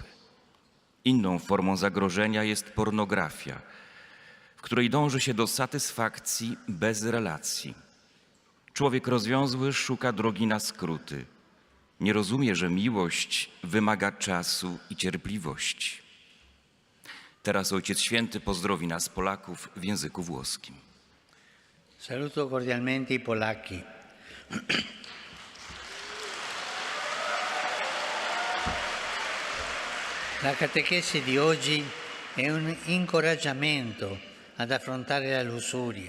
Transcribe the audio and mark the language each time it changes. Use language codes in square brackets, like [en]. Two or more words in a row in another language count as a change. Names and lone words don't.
[pl] Inną formą zagrożenia jest pornografia, w której dąży się do satysfakcji bez relacji. Człowiek rozwiązły szuka drogi na skróty. Nie rozumie, że miłość wymaga czasu i cierpliwości. Teraz Ojciec Święty pozdrowi nas Polaków w języku włoskim. [it] Saluto cordialmente i polacchi. La catechesi di oggi è un incoraggiamento ad affrontare la lussuria.